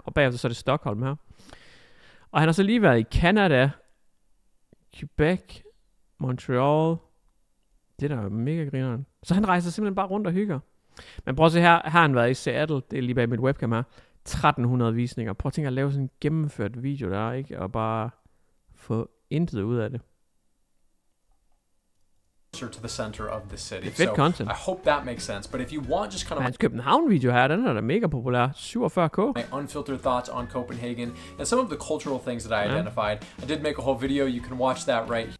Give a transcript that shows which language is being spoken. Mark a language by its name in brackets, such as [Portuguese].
[Danish] Og bagefter så er det Stockholm her. Og han har så lige været i Canada, Quebec, Montreal. Det der er mega grineren. Så han rejser simpelthen bare rundt og hygger. Men prøv at se her, har han været i Seattle, det er lige bag mit webcam her. 1300 visninger. Prøv at tænke at lave sådan en gennemført video der, ikke? Og bare få intet ud af det. [English] To the center of the city. So content. I hope that makes sense. But if you want just kind of [Danish] hans København-video her, den er da mega populær. 47k. [English] My unfiltered thoughts on Copenhagen and some of the cultural things that I identified. I did make a whole video. You can watch that right.